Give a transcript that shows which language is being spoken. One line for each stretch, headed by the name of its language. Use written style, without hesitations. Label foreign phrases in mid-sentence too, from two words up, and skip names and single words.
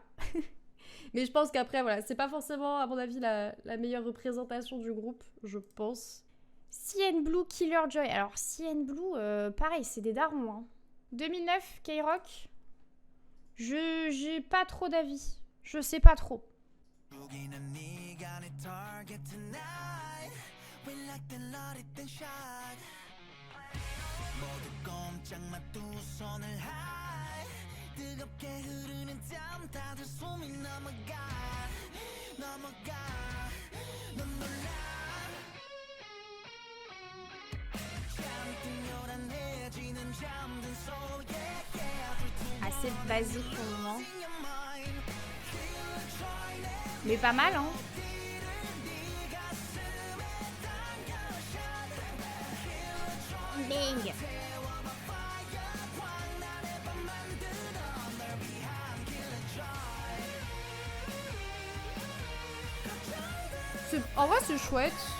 French: Mais je pense qu'après, voilà, c'est pas forcément, à mon avis, la meilleure représentation du groupe, je pense. CN Blue, Killer Joy. Alors, CN Blue, pareil, c'est des darons. Hein. 2009, K-Rock. J'ai pas trop d'avis. Je sais pas trop.
Korean: 여기는 네가 내
English: target tonight. We like the loaded shot.
Korean: 모두 꼼짝 마 두 손을 high. 뜨겁게 흐르는 땀 다들 숨이 넘어가. 넌 몰라. 잔뜩 요란해지는 잠든 소리에
French: Assez basique pour le moment.
English: in your mind.
French: Mais pas mal, hein. Bing. En vrai, c'est chouette.